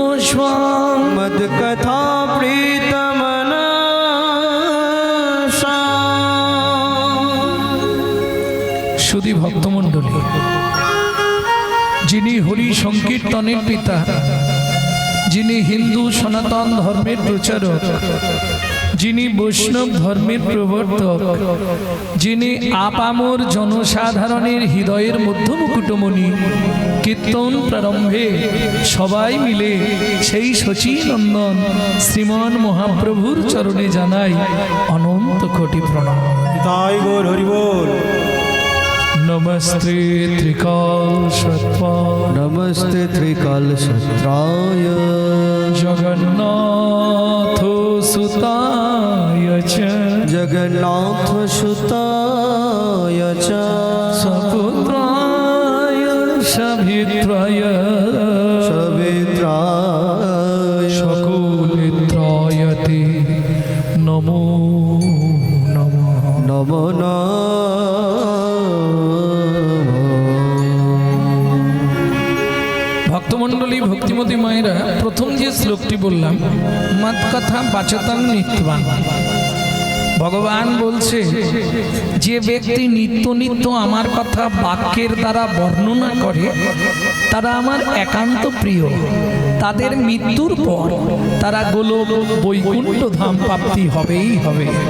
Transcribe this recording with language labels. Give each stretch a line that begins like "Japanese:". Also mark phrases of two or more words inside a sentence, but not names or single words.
Sanskrit: स्वां मद कथा प्रीतमना
Bangla: শুধু ভক্তমণ্ডলী, যিনি হরি সংকীর্তনের পিতা, যিনি হিন্দু সনাতন ধর্মের প্রচারক, যিনি বৈষ্ণব ধর্মের প্রবর্তক, যিনি আপামর জনসাধারণের হৃদয়ের মধ্যমুকুটমণি, কীর্তন প্রারম্ভে সবাই মিলে সেই শচীনন্দন শ্রীমান মহাপ্রভুর চরণে জানাই অনন্ত কোটি প্রণাম। তাই গৌর হরি বল।
Sanskrit: नमस्ते त्रिकाल सत्पाल नमस्ते त्रिकाल सत्राय जगन्नाथ सुताय च जगन्नाथ सुताय च सपुत्राय सभित्राय सवित्राय शकुलित्राय ते नमो नमः। नमो नमः।
Bangla: ভক্তমণ্ডলী, ভক্তিমতী মায়েরা, প্রথম যে শ্লোকটি বললাম,
Sanskrit: মত কথা বাচতাং নিত্যবান,
Bangla: ভগবান বলছে যে ব্যক্তি নিত্য নিত্য আমার কথা বাক্যের দ্বারা বর্ণনা করে তারা আমার একান্ত প্রিয়, তাদের মৃত্যুর পর তারা গোলক বৈকুণ্ঠ ধাম প্রাপ্তি হবেই হবে।